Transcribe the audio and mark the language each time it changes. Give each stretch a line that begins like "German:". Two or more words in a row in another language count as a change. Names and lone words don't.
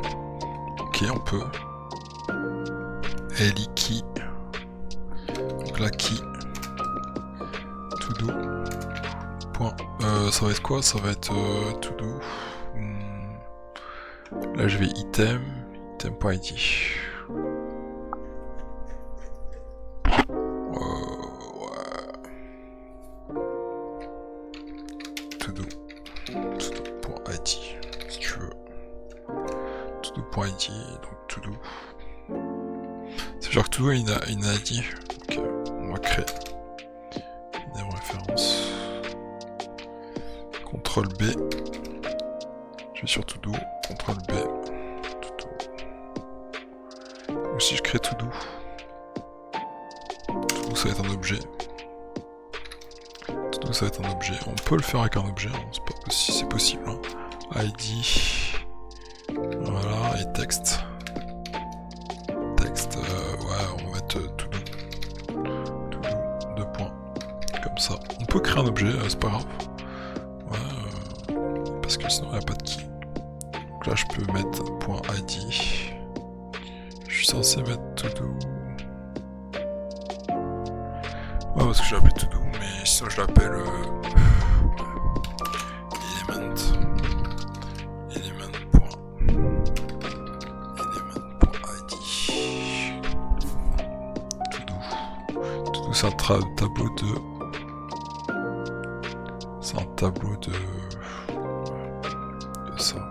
French: Ok, on peut. Eli-key. Donc la key.
English: To do.
French: Point. Ça va être quoi? Ça va être
English: to do.
French: Là, je vais item. Item.id.
English: To do. To-do.id.
French: Si tu veux.
English: To-do.id. Donc to do.
French: C'est genre que
English: to do
French: a une ID. Ok, on va créer. Des références. CTRL B. Je vais sur
English: to do.
French: CTRL B.
English: To do.
French: Donc si je crée
English: to do. To do
French: ça va être un objet.
English: To do
French: ça va être un objet. On peut le faire avec un objet, hein. C'est pas si c'est possible. Hein. ID. Voilà, et texte. Texte, ouais, on va mettre
English: to do. To do,
French: 2 points. Comme ça. On peut créer un objet, c'est pas grave. Ouais, parce que sinon il n'y a pas de key. Donc là je peux mettre .id. Je suis censé mettre
English: to do.
French: Ouais, parce que je l'appelle
English: to do,
French: mais sinon je l'appelle c'est un tableau de... C'est un tableau de ça.